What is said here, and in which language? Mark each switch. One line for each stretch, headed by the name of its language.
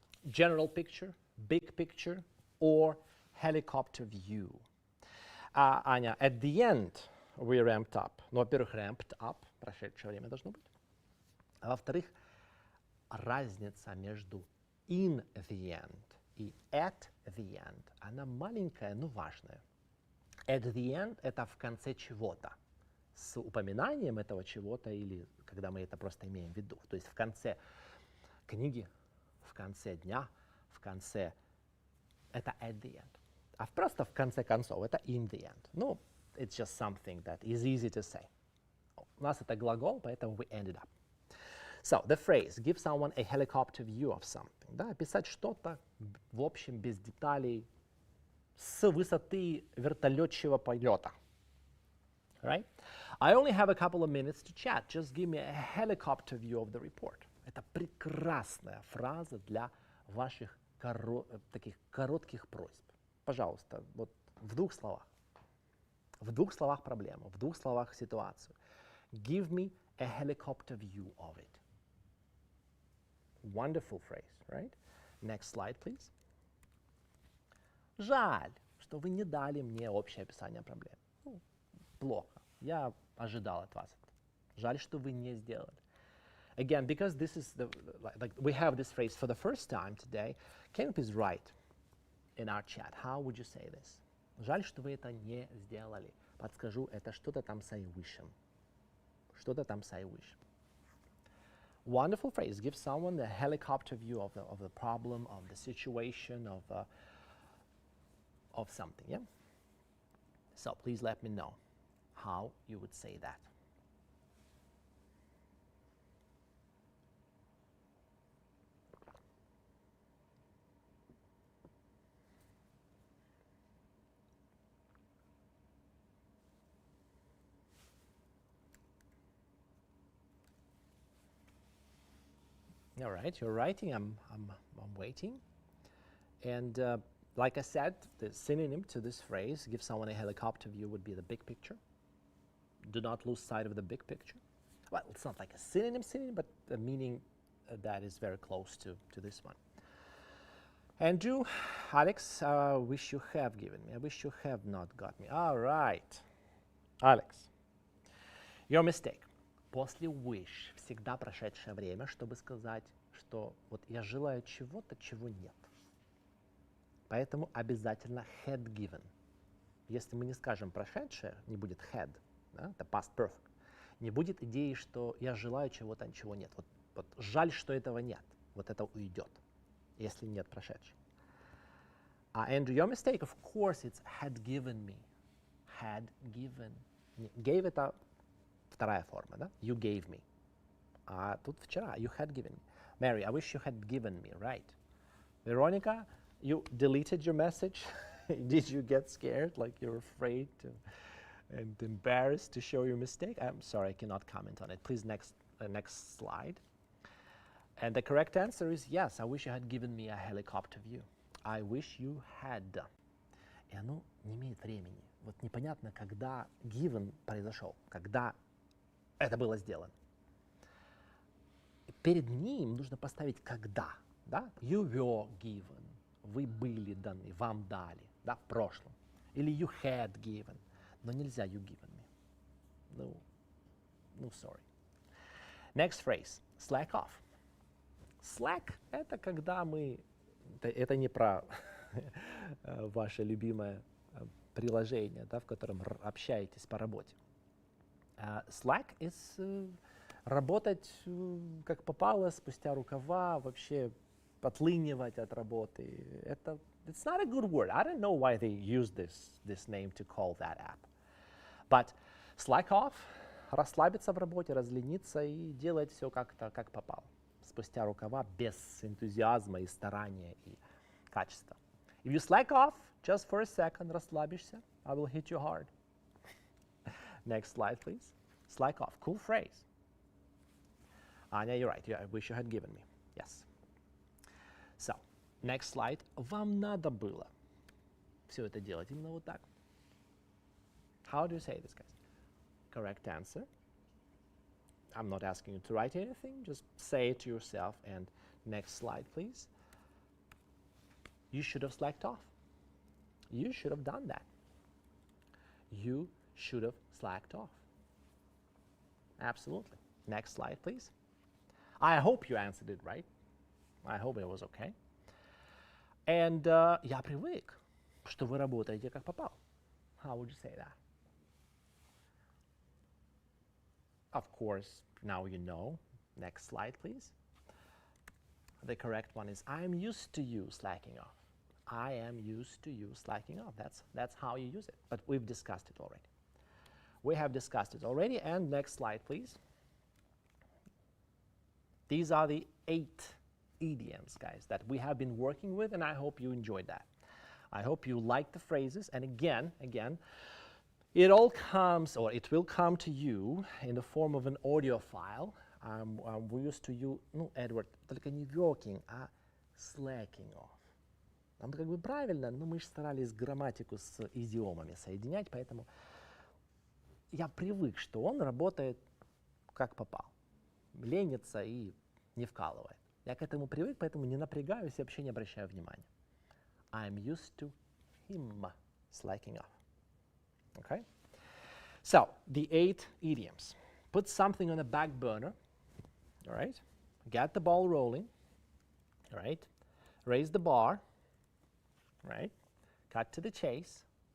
English: General picture, big picture, or helicopter view. Аня, at the end we ramped up.
Russian: Ну, во-первых,
English: ramped up,
Russian: прошедшее время должно быть. А во-вторых, разница между
English: in the end
Russian: и
English: at the end,
Russian: она маленькая, но важная.
English: At the end
Russian: — это в конце чего-то, с упоминанием этого чего-то или когда мы это просто имеем в виду. То есть в конце книги, в конце дня, в конце — это
English: at the end.
Russian: А просто в конце концов — это
English: in the end.
Russian: Ну,
English: it's just something that is easy to say.
Russian: У нас это глагол, поэтому
English: we ended up. So, the phrase give someone a helicopter view of something.
Russian: Да, описать что-то в общем, без деталей, с высоты вертолетчего полета.
English: Right? I only have a couple of minutes to chat. Just give me a helicopter view of the report.
Russian: Это прекрасная фраза для ваших таких коротких просьб. Пожалуйста, вот в двух словах. В двух словах проблему, в двух словах ситуацию.
English: Give me a helicopter view of it. Wonderful phrase, right? Next slide, please.
Russian: Жаль, что вы не дали мне общее описание проблем. Ну, плохо. Я ожидал от вас это. Жаль, что вы не сделали.
English: Again, because this is like we have this phrase for the first time today, can you please write in our chat, how would you say this?
Russian: Жаль, что вы это не сделали. Подскажу, это что-то там с высшим. Что-то там с высшим.
English: Wonderful phrase. Give someone the helicopter view of the problem, of the situation, of something. Yeah. So please let me know how you would say that. All right, you're writing. I'm waiting. And like I said, the synonym to this phrase, give someone a helicopter view, would be the big picture. Do not lose sight of the big picture. Well, it's not like a synonym, but a meaning that is very close to this one. Andrew, Alex, wish you have given me. I wish you have not got me. All right. Alex, your mistake.
Russian: После wish всегда прошедшее время, чтобы сказать, что вот я желаю чего-то, чего нет. Поэтому обязательно
English: had given.
Russian: Если мы не скажем прошедшее, не будет had, да, это past perfect, не будет идеи, что я желаю чего-то, чего нет. Вот жаль, что этого нет. Вот это уйдет, если нет прошедшего.
English: Andrew, your mistake, of course, it's had given me. Had given.
Russian: Gave это вторая форма, да?
English: You gave me.
Russian: А тут вчера,
English: you had given me. Mary, I wish you had given me, right? Veronica, you deleted your message. Did you get scared, like you're afraid and embarrassed to show your mistake? I'm sorry, I cannot comment on it. Please, next slide. And the correct answer is yes, I wish you had given me a helicopter view. I wish you had.
Russian: И оно не имеет времени. Вот непонятно, когда given произошел, когда это было сделано. Перед ним нужно поставить когда, да?
English: You were given.
Russian: Вы были даны, вам дали, да, в прошлом. Или
English: you had given.
Russian: Но нельзя
English: you given me. No, sorry. Next phrase. Slack off.
Russian: Slack — это когда мы... Это не про ваше любимое приложение, да, в котором общаетесь по работе.
English: Slack is
Russian: работать как попало, спустя рукава, вообще отлынивать от работы.
English: It's not a good word. I don't know why they use this name to call that app. But slack off,
Russian: расслабиться в работе, разлениться и делать все как-то как попало. Спустя рукава, без энтузиазма и старания и качества.
English: If you slack off just for a second,
Russian: расслабишься,
English: I will hit you hard. Next slide, please. Slack off. Cool phrase. Anya, you're right. I wish you had given me. Yes. So, next slide.
Russian: Вам надо было все это делать именно вот так.
English: How do you say this, guys? Correct answer. I'm not asking you to write anything. Just say it to yourself. And next slide, please. You should have slacked off. You should have done that. You should have slacked off. Absolutely. Next slide, please. I hope you answered it right. I hope it was okay. And
Russian: я привык, что вы работаете как попало.
English: How would you say that? Of course, now you know. Next slide, please. The correct one is, I am used to you slacking off. I am used to you slacking off. That's how you use it. But we've discussed it already. We have discussed it already. And next slide, please. These are the 8 idioms, guys, that we have been working with, and I hope you enjoyed that. I hope you like the phrases. And again, it all comes, or it will come to you in the form of an audio file. We used to use, Edward,
Russian: только не
English: working,
Russian: а
English: slacking off.
Russian: Там как бы правильно, но мы же старались грамматику с идиомами соединять, поэтому я привык, что он работает как попал. Ленится и не вкалывает. Я к этому привык, поэтому не напрягаюсь и вообще не обращаю внимания.
English: I'm used to him slacking off. Okay? So, the 8 idioms. Put something on the back burner. All right? Get the ball rolling. All right? Raise the bar. Right? Cut to the chase.